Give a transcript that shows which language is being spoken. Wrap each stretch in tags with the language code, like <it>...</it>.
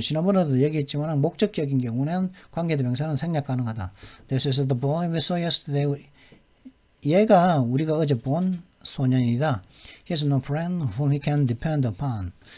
<ko>지난번에도 얘기했지만 목적격인 경우는 관계대명사는 생략 가능하다.</ko> <en>This is the boy we saw yesterday.</en> <ko>얘가 우리가 어제 본 소년이다.</ko> <en>He has no friend whom he can depend upon.</en>